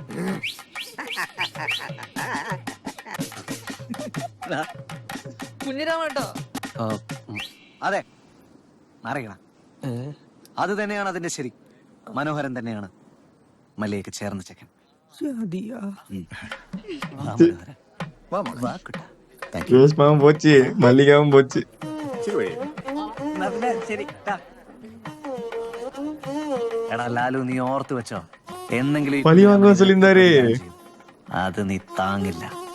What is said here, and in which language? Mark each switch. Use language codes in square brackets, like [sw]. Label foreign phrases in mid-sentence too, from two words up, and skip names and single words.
[ml] കുഞ്ഞിരാമേട്ടോ. അതെ, അറിയണം. അത് തന്നെയാണ് അതിന്റെ ശരി. മനോഹരൻ തന്നെയാണ് മല്ലികയ്ക്ക് ചേർന്ന ചെക്കൻ. വാ മോളെ. വാ കുട്ടാ. [ta] ரோஸ்மாவும் போச்சு, மல்லிகாவும் போச்சு. [ml] ശരി. എടാ ലാലു, നീ ഓർത്തു വെച്ചോ, എന്നെങ്കിലും ഈ പഴി വാങ്ങുവാൻ சொல்லியிருந்தாரு. അത് നീ താങ്ങില്ല.